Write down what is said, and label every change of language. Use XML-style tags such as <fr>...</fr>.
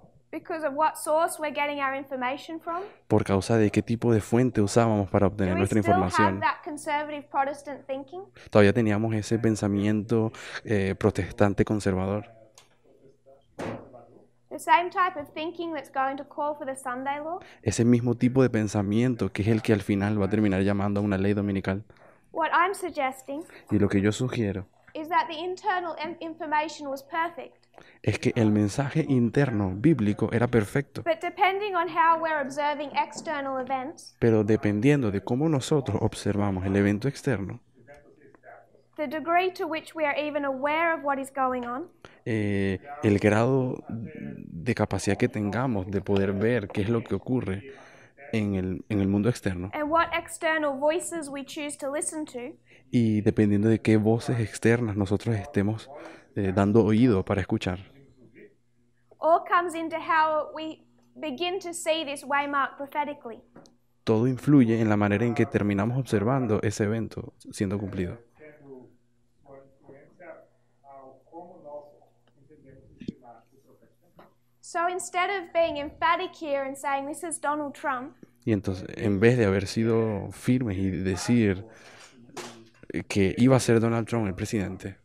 <en>Because of what source we're getting our information from?</en> <es>Por causa de qué tipo de fuente usábamos para</es> <en>Do</en> <es>obtener</es> <en>we</en> <es>nuestra</es> <en>still have</en> <es>información.</es> <en>that conservative Protestant thinking?</en> <es>Todavía teníamos ese pensamiento protestante conservador.</es> <en>The same type of thinking that's going to call for the Sunday law?</en> <es>Ese mismo tipo de pensamiento que es el que al final va a terminar llamando a una ley dominical.</es> <en>What I'm suggesting</en> <es>Y lo que yo sugiero</es> <en>is that the internal information was perfect.</en> <es>es que el mensaje interno bíblico era perfecto,</es> <en>But depending on how we're observing external events,</en> <es>pero dependiendo de cómo nosotros observamos el evento externo,</es> <en>the degree to which we are even aware of what is going on,</en> <es>el grado de capacidad que tengamos de poder ver qué es lo que ocurre en el mundo externo,</es> <en>and what external voices we choose to listen to,</en> <es>y dependiendo de qué voces externas nosotros estemos dando oído para escuchar,</es> <en>all comes into how we begin to see this waymark prophetically.</en> <es>todo influye en la manera en que terminamos observando ese evento siendo cumplido.</es> <en>So instead of being emphatic here and saying this is Donald Trump,</en> <es>Y entonces, en vez de haber sido firmes y decir que iba a ser Donald Trump el presidente,</es>